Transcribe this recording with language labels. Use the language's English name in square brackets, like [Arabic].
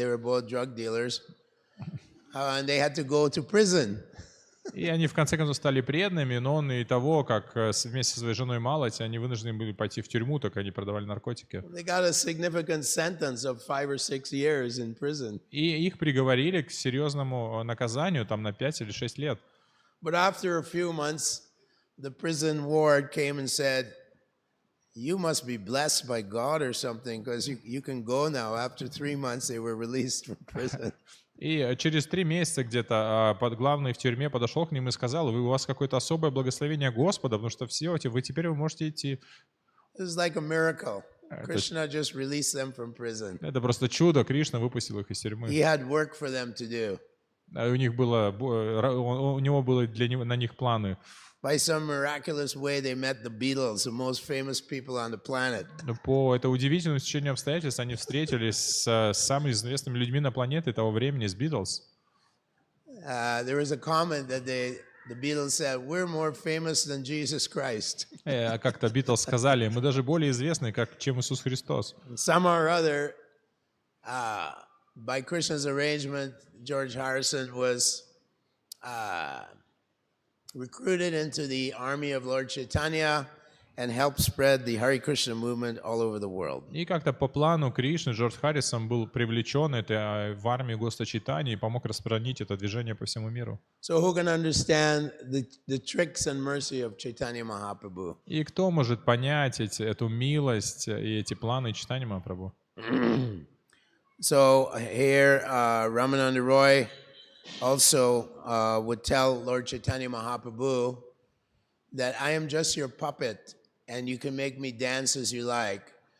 [English] They were both drug dealers, and they had to go to prison. [Russian] И они в конце концов стали преданными, но он и того, как вместе со своей женой Малати, они вынуждены были пойти в тюрьму, так они продавали наркотики. [English] They got a significant sentence of 5 or 6 years in prison. [Russian] И их приговорили к серьезному наказанию, там на 5 или 6 лет. [English] But after a few months, the prison ward came and said, you must be blessed by God or something, because you can go now. After 3 months, they were released from prison. [Russian] И через 3 месяца где-то главный в тюрьме подошел к ним и сказал: у вас какое-то особое благословение Господа, потому что все эти, теперь вы можете идти. [English] Like a miracle. Krishna just released them from prison. [Russian] Это просто чудо, Кришна выпустил их из тюрьмы. [English] He had work for them to do. [Russian] У него было на них планы. [English] By some miraculous way, they met the Beatles, the most famous people on the planet. [Russian] По это удивительному стечению обстоятельств они встретились с самыми известными людьми на планете того времени, с Beatles. [English] There was a comment that the Beatles said, "We're more famous than Jesus Christ." [Russian] Как-то Beatles сказали: мы даже более известны, чем Иисус Христос. [English] Somehow or other, by Krishna's arrangement, George Harrison was recruited into the army of Lord Chaitanya and helped spread the Hare Krishna movement all over the world. [Russian] И как-то по плану Кришны Джордж Харрисон был привлечен в армию Господа Чайтаньи и помог распространить это движение по всему миру. [English] So who can understand the tricks and mercy of Chaitanya Mahaprabhu? [Russian] И кто может понять эту милость и эти планы Чайтаньи Махапрабху? [English] So here, Ramananda Roy also would tell Lord Chaitanya Mahaprabhu that I am just your puppet and you can make me dance as you like.